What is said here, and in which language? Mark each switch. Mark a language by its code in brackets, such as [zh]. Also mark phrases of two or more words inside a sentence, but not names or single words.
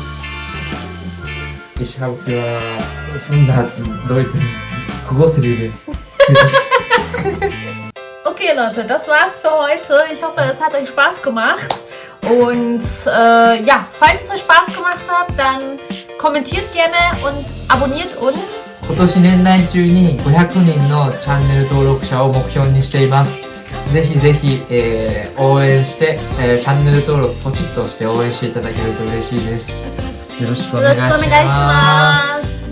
[de] Ich habe für 500 Leute große Liebe. Okay, Leute, das war's für heute. Ich hoffe, es hat euch Spaß gemacht. Und ja, falls es euch Spaß gemacht hat, dann kommentiert gerne und abonniert uns. [ja] 今年年内中に500人のチャンネル登録者を目標にしています。ぜひぜひ、応援して、チャンネル登録ポチッとして応援していただけると嬉しいです。よろしくお願いしよろしくお願いしま。ますす。